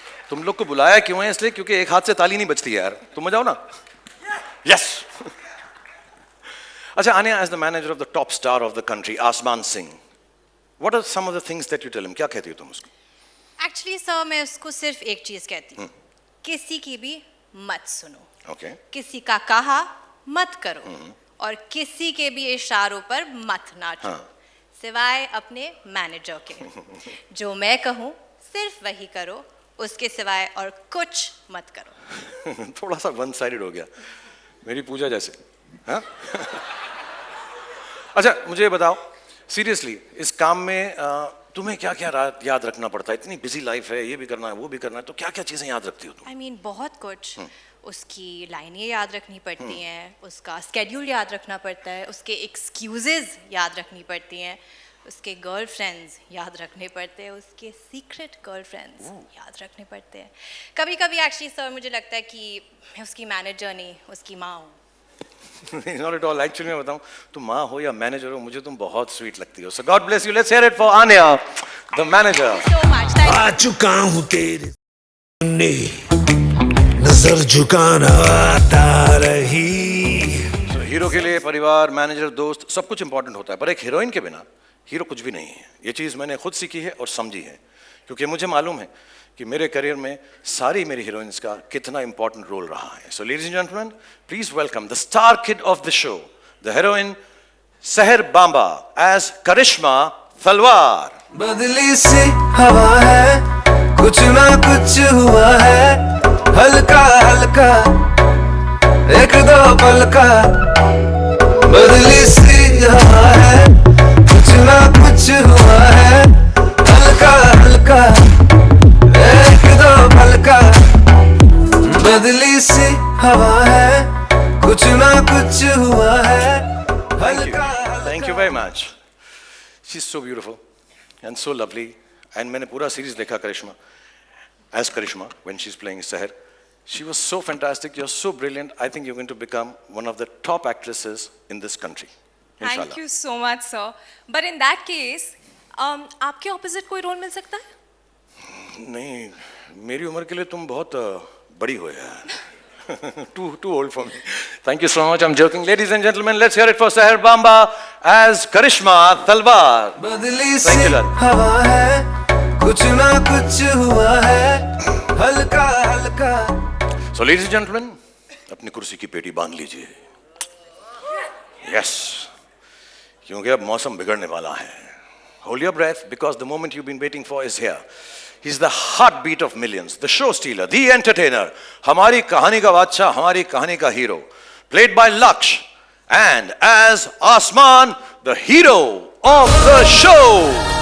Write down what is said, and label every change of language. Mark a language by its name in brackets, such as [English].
[Hindi] तुम लोग को बुलाया क्यों है? इसलिए क्योंकि एक हाथ से ताली नहीं बजती है यार. तुम मजाओ ना. [English] Yes. अच्छा, Anya, as the manager of the top star of the country, Asman Singh, what are some of the things that you tell him? [Hindi] क्या कहती हो तुम उसको? एक्चुअली सर मैं उसको सिर्फ एक चीज कहती हूँ, किसी की भी मत सुनो. [English] Okay. [Hindi] किसी का कहा मत करो और किसी के भी इशारों पर मत नाचो. सिवाय अपने मैनेजर के. जो मैं कहूँ सिर्फ वही करो, उसके सिवाय और कुछ मत करो. थोड़ा सा वन साइडेड हो गया, मेरी पूजा जैसे. हाँ? अच्छा, मुझे ये बताओ सीरियसली, इस काम में तुम्हें क्या क्या याद रखना पड़ता है? इतनी बिजी लाइफ है, ये भी करना है वो भी करना है, तो क्या क्या चीजें याद रखती हो तुम? [English] I mean, [Hindi] बहुत कुछ. उसकी लाइनें याद रखनी पड़ती हैं, उसका स्केड्यूल याद रखना पड़ता है, उसके एक्सक्यूजेज याद रखनी पड़ती हैं, उसके गर्लफ्रेंड्स याद रखने पड़ते हैं, उसके सीक्रेट गर्लफ्रेंड्स याद रखने पड़ते हैं. कभी कभी एक्चुअली सर मुझे लगता है कि मैं उसकी मैनेजर नहीं, उसकी माँ हूँ. [English] Not at all. Actually [Hindi] मैं बताऊं, तुम माँ हो या मैनेजर हो, मुझे तुम बहुत स्वीट लगती हो. [English] So God bless you. Let's hear it for Anya, the manager. So much. Thank you. [Hindi] आ चुका हूं तेरे सामने, नजर झुकाना आता रही. [English] So, [Hindi] हीरो के लिए परिवार, मैनेजर, दोस्त सब कुछ इंपॉर्टेंट होता है, पर एक हीरोइन के बिना हीरो कुछ भी नहीं है. ये चीज़ मैंने खुद सीखी है और समझी है, क्योंकि मुझे मालूम है कि मेरे करियर में सारी मेरी हीरोइंस का कितना इंपॉर्टेंट रोल रहा है. [English] So ladies and gentleman, please welcome the star kid of the show, the heroine Sahar Bamba as Karishma Talwar. [Hindi] बदली सी हवा है, कुछ ना कुछ हुआ है, हल्का हल्का एक दो पल का. बदली सी हवा है, कुछ ना कुछ हुआ है, हल्का हल्का एक दो पल का. बदली सी हवा है, कुछ ना कुछ हुआ है, हल्का. [English] Thank you very much. She's so beautiful and so lovely. And [Hindi] मैंने पूरा सीरीज देखा करिश्मा, [English] as Karishma when she's playing Seher. She was so fantastic. You're so brilliant. I think you're going to become one of the top actresses in this country. Inshallah. Thank you so much, sir. But in that case, [Hindi] आपके opposite कोई role मिल सकता है? नहीं, मेरी उम्र के लिए तुम बहुत बड़ी हो यार. [English] Too old for me. Thank you so much. I'm joking. Ladies and gentlemen, let's hear it for Seher Bamba as Karishma Talwar. [Hindi] बदली सी हवा है, कुछ ना कुछ हुआ है, हल्का हल्का. [English] So, ladies and gentlemen, [Hindi] अपनी कुर्सी की पेटी बांध लीजिए. [English] Yes, [Hindi] क्योंकि अब मौसम बिगड़ने वाला है. [English] Hold your breath because the moment you've been waiting for is here. He's the heartbeat of millions, the show stealer, the entertainer. [Hindi] हमारी कहानी का बादशाह, हमारी कहानी का hero. [English] Played by Laksh, and as Asman, the hero of the show.